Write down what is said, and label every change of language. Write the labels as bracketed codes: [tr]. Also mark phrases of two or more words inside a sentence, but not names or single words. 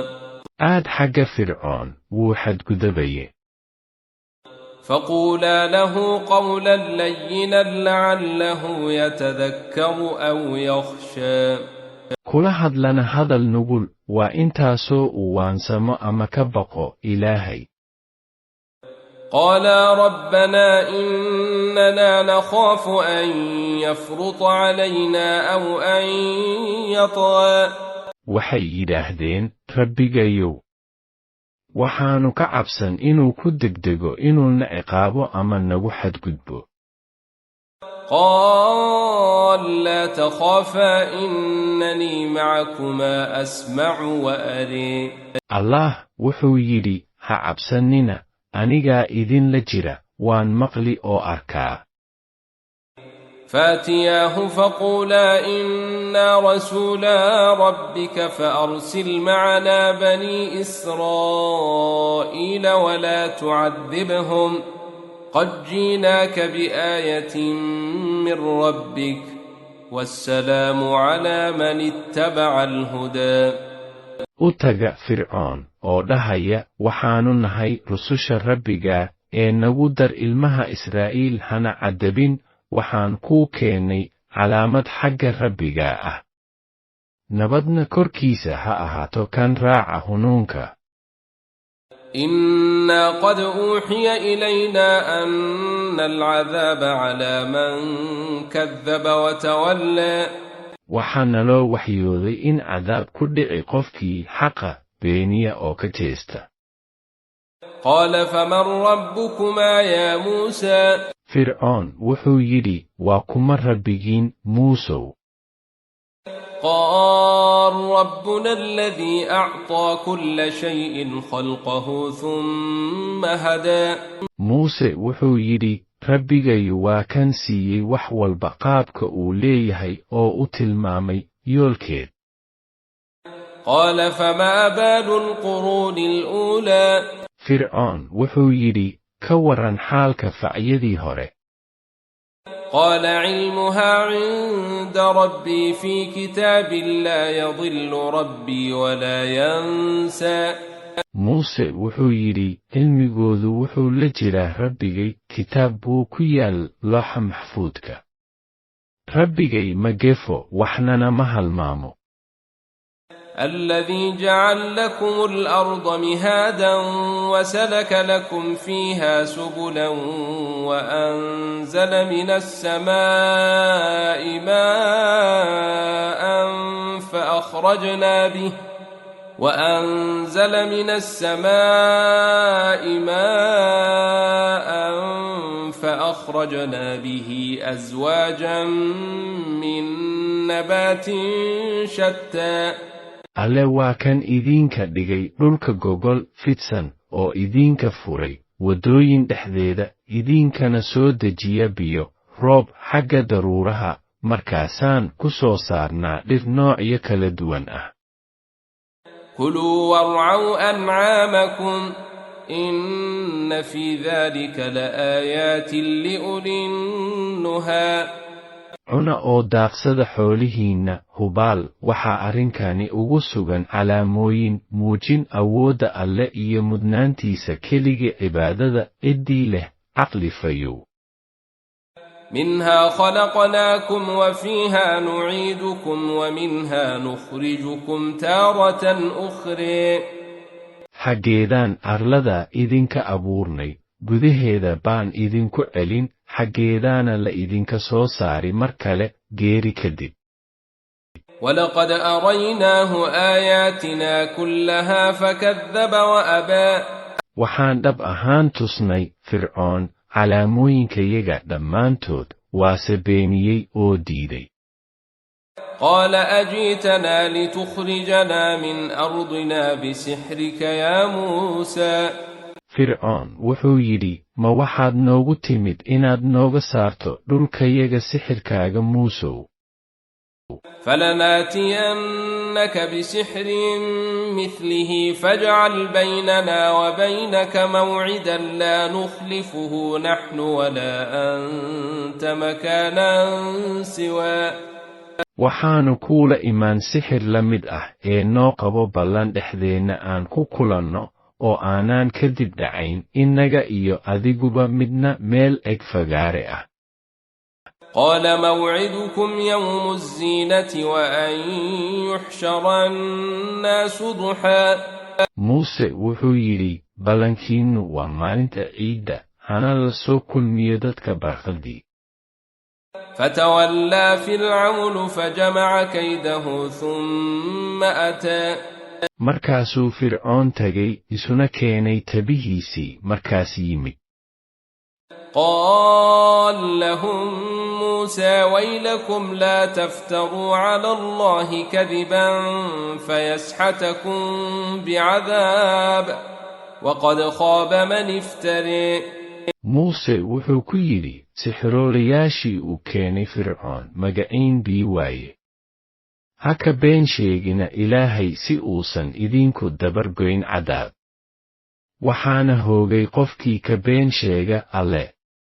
[so] aad xagga fircoon wuu xadgudabaye [ar] فقولا له قولا لينا لعله يتذكر أو يخشى [so] kula hadlana hadal nugul waa intaasoo uu waansamo ama ka baqo ilaahay [ar] قالا ربنا إننا نخاف أن يفرط علينا أو أن يطغى [so] waxay yidhaahdeen rabbigayow waxaannu ka cabsan inuu ku degdego inuuna ciqaabo ama nagu xadgudbo [ar] قال لا تخافا إنني معكما أسمع وأري [so] allah wuxuu yidhi ha cabsannina anigaa idinla jira waan maqli oo arkaa [ar] فاتياه فقولا إنا رسولا ربك فأرسل معنا بني إسرائيل ولا تعذبهم قد جيناك بآية من ربك والسلام على من اتبع الهدى [so] u taga fircoon oo dhahaya waxaannu nahay rususha rabbiga ee nagu dar ilmaha Israa'iil hana cadabin waxaan kuu keennay calaamad xagga rabbiga ah nabadna korkiisa ha ahaato kan raaca hunuunka [ar] إنا قد أوحي إلينا أن العذاب على من كذب وتولى [so] waxaana loo waxyooday in cadaab ku dhici qofkii xaqa beeniya oo ka jeesta [ar] قال فمن ربكما يا موسى [so] fircoon wuxuu yidhi waa kuma rabbigiin muusow [ar] قال ربنا الذي أعطى كل شيء خلقه ثم هدى [so] muuse wuxuu yidhi rabbigayu waa kan siiyey wax walba qaabka uu leeyahay oo u tilmaamay yoolkeed [ar] قال فما بال القرون الأولى [so] fircoon wuxuu yidhi ka waran xaalka facyadii hore [ar] قال علمها عند ربي في كتاب لا يضل ربي ولا ينسى [so] muuse wuxuu yidhi cilmigoodu wuxuu la jiraa rabbigay kitaab buu ku yaal looxa maxfuudka rabbigay ma gefo waxnana ma halmaamo [ar] الذي جعل لكم الأرض مهادا وسلك لكم فيها سبلا وأنزل من السماء ماء فأخرجنا به أزواجا من نبات شتى [so] alle waa kan idinka dhigay dhulka gogol fidsan oo idinka furay waddooyin dhexdeeda idinkana soo dejiya biyo roob xagga daruuraha markaasaan ku soo saarnaa dhir noocyo kala duwan ah [ar] كلوا وارعوا أنعامكم إن في ذلك لآيات لأولي النهى [so] cuna oo daaqsada xoolihiinna hubaal waxaa arrinkani ugu sugan calaamooyin muujin awoodda alle iyo mudnaantiisa keligii cibaadada ciddii leh caqli fayow [ar] منها خلقناكم وفيها نعيدكم ومنها نخرجكم تارة أخرى [so] xaggeedaan arlada idinka abuurnay gudaheeda baan idinku celin xaggeedaana la idinka soo saari mar kale geeri kadib [ar] ولقد أريناه آياتنا كلها فكذب وأبى [so] waxaan dhab ahaan tusnay fircoon calaamooyinkayaga dhammaantood waase beeniyey oo diiday [ar] قال أجيتنا لتخرجنا من أرضنا بسحرك يا موسى [so] fircoon wuxuu yidhi ma waxaad noogu timid inaad nooga saarto dhulkayaga sixirkaaga muusow [ar] فلناتينك بسحر مثله فاجعل بيننا وبينك موعدا لا نخلفه نحن ولا أنت مكانا سوى [so] waxaanu kuula imaan sixir la mid ah ee noo qabo ballan dhexdeenna aan ku kulanno oo aanaan kadib dhacayn innaga iyo adiguba midna meel eg fagaare ah [ar] قال موعدكم يوم الزينة وأن يحشر الناس ضحى [so] muuse wuxuu yidhi ballankiinnu waa maalinta ciidda hana la soo kulmiyo dadka barqadii [ar] فتولى فرعون فجمع كيده ثم أتى [so] markaasuu fircoon tagay isuna keenay tabihiisii markaas yimid [ar] قال لهم موسى ويلكم لا تفتروا على الله كذبا فيسحتكم بعذاب وقد خاب من افتري [so] muuse wuxuu ku yidhi sixiroolayaashii uu keenay fircoon magaciin bii waaye ha ka been sheegina ilaahay si uusan idinku dabargoyn cadaab waxaana hoogay qofkii ka been sheega alle